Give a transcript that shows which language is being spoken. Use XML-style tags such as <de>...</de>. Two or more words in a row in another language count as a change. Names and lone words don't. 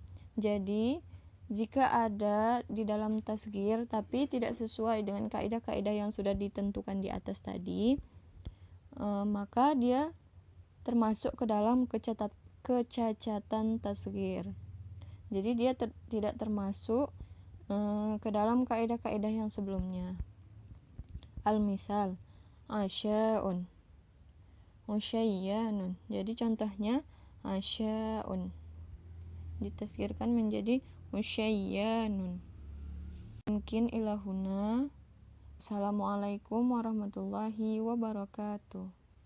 <id>Jadi jika ada di dalam tasghir tapi tidak sesuai dengan kaidah-kaidah yang sudah ditentukan di atas tadi, maka dia termasuk ke dalam kecacatan tasghir. Jadi dia tidak termasuk ke dalam kaidah-kaidah yang sebelumnya.</id> <ar>المثال أشياء، أشيان.</ar> <id>Jadi contohnya asya'un ditasghirkan menjadi usyayyanun. Mungkin ilahuna.</id> <ar>السلام عليكم ورحمة الله وبركاته.</ar>